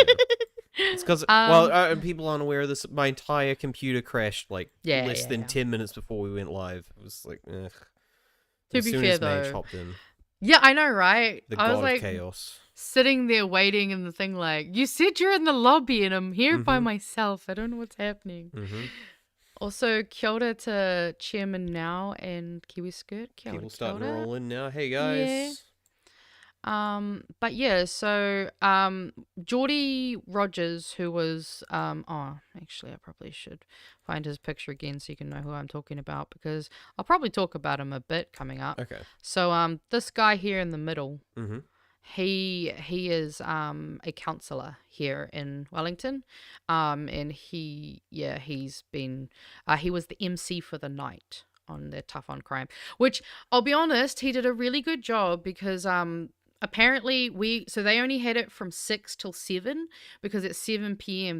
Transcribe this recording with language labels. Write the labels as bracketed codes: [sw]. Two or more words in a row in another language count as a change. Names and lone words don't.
[en] It's because, people aren't aware of this. My entire computer crashed less than 10 minutes before we went live. It was like, ugh. To be fair, Mage hopped in. Yeah, I know, right? The I god was like, of chaos. sitting there waiting in the thing like, you said you're in the lobby and I'm here by myself. I don't know what's happening. Also, [mi] kia ora [en] to Chairman Now and Kiwi Skirt. [mi] Kia ora, [en] People starting to [mi] kia ora. [en] roll in now. Hey, guys. Yeah. But yeah, so Geordie Rogers, who was actually I probably should find his picture again so you can know who I'm talking about because I'll probably talk about him a bit coming up. Okay. So this guy here in the middle, he is a counsellor here in Wellington, and he was the MC for the night on their Tough on Crime, which I'll be honest, he did a really good job because apparently they only had it from 6 till 7 because at 7 p.m.